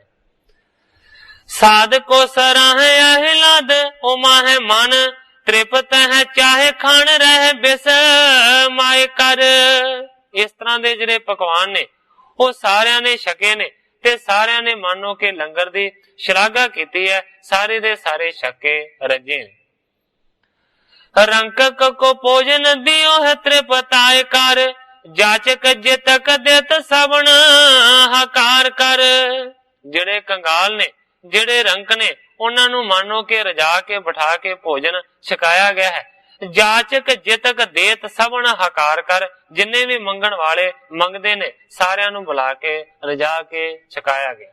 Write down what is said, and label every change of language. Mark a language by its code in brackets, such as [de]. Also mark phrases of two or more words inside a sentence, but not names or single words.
[pa] ਸਾਧ ਕੋ ਸਰਾਹੇ ਅਹਿਲਾਦ ਉਮਾਹਿ ਮਨ, ਤ੍ਰਿਪਤ ਹੈ ਚਾਹੇ ਖਾਣ ਰਹਿ ਬਿਸ ਮਾਏ ਕਰ। ਇਸ ਤਰ੍ਹਾਂ ਦੇ ਜਿਹੜੇ ਪਕਵਾਨ ਨੇ ਉਹ ਸਾਰਿਆਂ ਨੇ ਛਕੇ ਨੇ ਤੇ ਸਾਰਿਆਂ ਨੇ ਮੰਨੋ ਕਿ ਲੰਗਰ ਦੀ ਸ਼ਲਾਘਾ ਕੀਤੀ ਹੈ। ਸਾਰੇ ਦੇ ਸਾਰੇ ਛਕੇ ਰੱਜੇ। [hi] रंकक को भोजन दियो है त्रिपताए कर, जाचक जितक देत सबन हकार कर। [pa] ਜਿਹੜੇ ਕੰਗਾਲ ਨੇ, ਜਿਹੜੇ ਰੰਕ ਨੇ, ਉਹਨਾਂ ਨੂੰ ਮਾਨੋ ਕਿ ਰਜਾ ਕੇ ਬਿਠਾ ਕੇ ਭੋਜਨ ਛਕਾਇਆ ਗਿਆ ਹੈ। ਜਾਚਕ ਜਿਤਕ ਦੇਤ ਸਭਨ ਹਕਾਰ ਕਰ, ਜਿੰਨੇ ਵੀ ਮੰਗਣ ਵਾਲੇ ਮੰਗਦੇ ਨੇ ਸਾਰਿਆਂ ਨੂੰ ਬੁਲਾ ਕੇ ਰਜਾ ਕੇ ਛਕਾਇਆ ਗਿਆ।